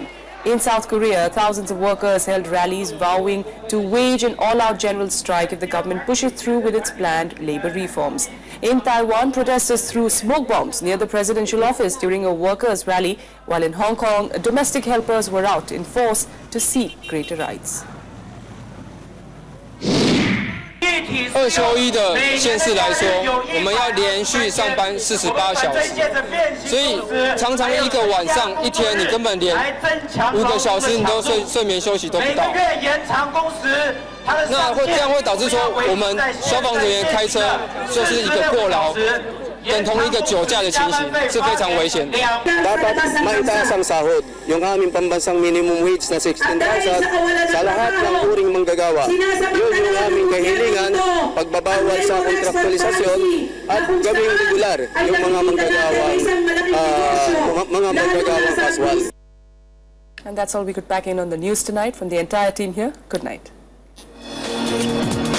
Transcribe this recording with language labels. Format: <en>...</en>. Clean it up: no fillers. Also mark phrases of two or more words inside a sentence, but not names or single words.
<en>In South Korea, thousands of workers held rallies vowing to wage an all-out general strike if the government pushes through with its planned labour reforms. In Taiwan, protesters threw smoke bombs near the presidential office during a workers' rally, while in Hong Kong, domestic helpers were out in force to seek greater rights.</en> <zh>2 休1的县市来说，我们要连续上班48小时，所以常常一个晚上一天你根本连5个小时你都睡眠休息都不到。那这样会导致说我们消防人员开車就是一個過勞，等同一個酒駕的情形，是非常危險的。</zh> <tl>Dapat maitaas ang sahod, yung aming pambansang minimum wage na 16,000 sa lahat ng uring manggagawa. Yun yung aming kahilingan, pagbabawal sa kontraktualisasyon at gawing regular yung mga manggagawang kaswal.</tl> <en>And that's all we could pack in on the news tonight. From the entire team here, good night.</en>